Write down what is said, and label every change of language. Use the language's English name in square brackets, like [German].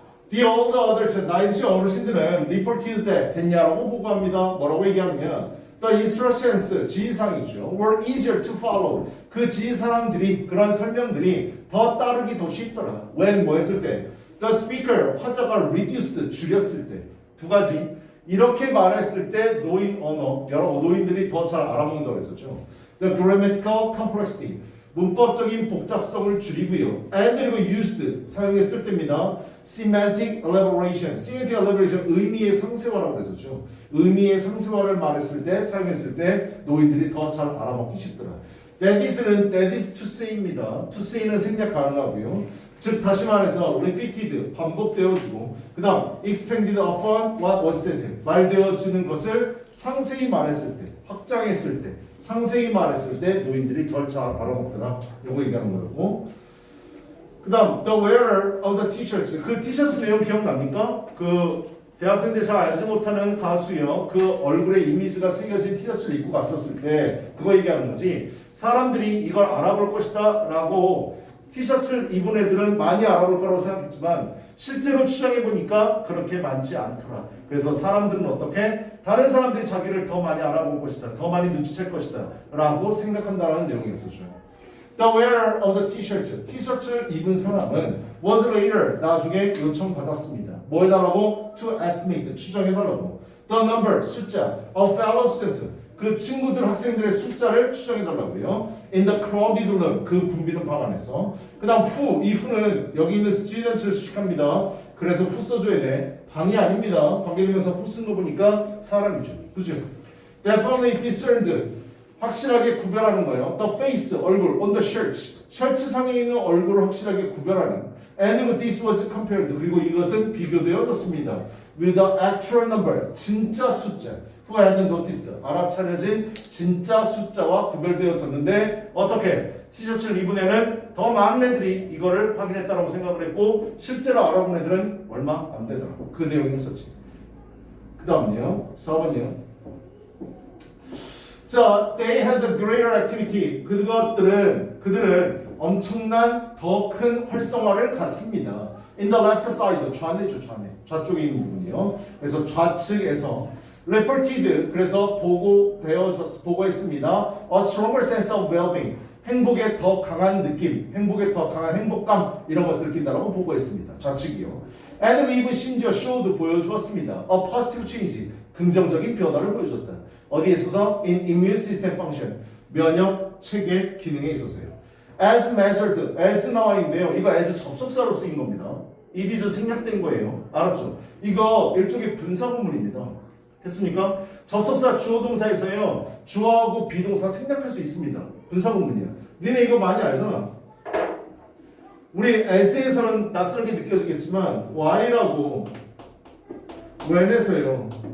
[English] The all the others, [Korean] 나이지 어르신들은 [English] reported that [Korean] 됐냐라고 보고합니다. 뭐라고 얘기하느냐? [English] The instructions, [Korean] 지휘사항이죠. [English] were easier to follow. [Korean] 그 지휘사항들이, 그런 설명들이 더 따르기 더 쉽더라. when 뭐 했을 때? [English] The speaker, [Korean] 화자가 reduced, 줄였을 때. 두 가지. 이렇게 말했을 때 노인 언어, 여러 노인들이 더 잘 알아먹는다고 했었죠. [English] The grammatical complexity, [Korean] 문법적인 복잡성을 줄이고요. And 그리고 used, 사용했을 때입니다. [English] Semantic elaboration, semantic elaboration, [Korean] 의미의 상세화라고 했었죠. 의미의 상세화를 말했을 때, 사용했을 때 노인들이 더 잘 알아먹기 쉽더라. [English] That is to say입니다. [Korean] To say는 생략 가능하고요. 즉 다시 말해서 repeated 반복되어지고 그 다음 [English] expanded upon what was said [Korean] 말되어지는 것을 상세히 말했을 때, 확장했을 때, 상세히 말했을 때 노인들이 덜 잘 알아먹더라. 요거 얘기하는 거고. 그 다음 [English] the wearer of the t-shirts, [Korean] 그 티셔츠 내용 기억납니까? 그 대학생들 잘 알지 못하는 가수요, 그 얼굴에 이미지가 새겨진 티셔츠를 입고 갔었을 때 그거 얘기하는 거지. 사람들이 이걸 알아볼 것이다 라고 티셔츠를 입은 애들은 많이 알아볼 거라고 생각했지만 실제로 추정해보니까 그렇게 많지 않더라. 그래서 사람들은 어떻게? 다른 사람들이 자기를 더 많이 알아볼 것이다, 더 많이 눈치챌 것이다 라고 생각한다는 내용이었었죠. [English] The wearer of the t-shirt, [Korean] 티셔츠를 입은 사람은 [English] was later, [Korean] 나중에 요청받았습니다. 뭐 해달라고? [English] To estimate, [Korean] 추정해달라고. [English] The number, [Korean] 숫자, [English] of fellow students, [Korean] 그 친구들, 학생들의 숫자를 추정해달라고요. [English] In the crowded room, [Korean] 그 붐비는 방 안에서. 그 다음 who, 이 who는 여기 있는 student를 수식합니다. 그래서 who 써줘야 돼. 방이 아닙니다. 관계되면서 who 쓴 거 보니까 사람이죠. 그죠? [English] Definitely discerned, [Korean] 확실하게 구별하는 거예요. [English] The face, [Korean] 얼굴, [English] on the shirt, [Korean] 셔츠 상에 있는 얼굴을 확실하게 구별하는. [English] And this was compared, [Korean] 그리고 이것은 비교되어졌습니다. [English] With the actual number, [Korean] 진짜 숫자. [English] Who had noticed, [Korean] 알아차려진 진짜 숫자와 구별되었었는데 어떻게? 티셔츠를 입은 애는 더 많은 애들이 이거를 확인했다라고 생각을 했고 실제로 알아본 애들은 얼마 안 되더라고. 그 내용이 있었지. 그 다음요 4번이요. [English] 자, they had a greater activity. [Korean] 그들은 엄청난 더 큰 활성화를 갖습니다. [English] In the left side, [Korean] 좌뇌죠, 좌뇌. 좌쪽에 있는 부분이요. 그래서 좌측에서 reported 그래서 보고했습니다. [English] A stronger sense of well-being [Korean] 행복에 더 강한 느낌, 행복에 더 강한 행복감 이런 것을 느낀다라고 보고했습니다. 좌측이요. [English] And we've 심지어 showed [Korean] 보여주었습니다. [English] A positive change [Korean] 긍정적인 변화를 보여줬다. 어디에 있어서? [English] In immune system function [Korean] 면역 체계 기능에 있어서요. [English] As measured, as [Korean] 나와 있는데요. 이거 as 접속사로 쓰인 겁니다. [English] It is [Korean] 생략된 거예요. 알았죠? 이거 일종의 분사구문입니다. 됐습니까? 접속사 주어 동사에서요. 주어하고 비동사 생략할 수 있습니다. 분사구문이야. 니네 이거 많이 알잖아. 우리 as에서는 낯설게 느껴지겠지만 y라고 when에서요.